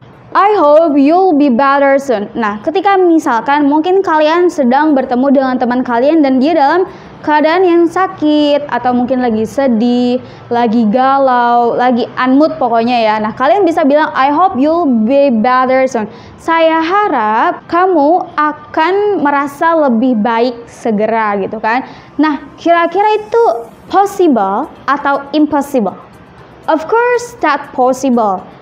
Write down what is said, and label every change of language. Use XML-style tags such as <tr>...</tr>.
<en>I hope you'll be better soon.</en> <id>Nah, ketika misalkan mungkin kalian sedang bertemu dengan teman kalian dan dia dalam keadaan yang sakit atau mungkin lagi sedih, lagi galau, lagi unmood pokoknya ya. Nah, kalian bisa bilang</id> <en>I hope you'll be better soon.</en> <id>Saya harap kamu akan merasa lebih baik segera gitu kan. Nah, kira-kira itu possible atau impossible?</id> <en>Of course that possible.</en>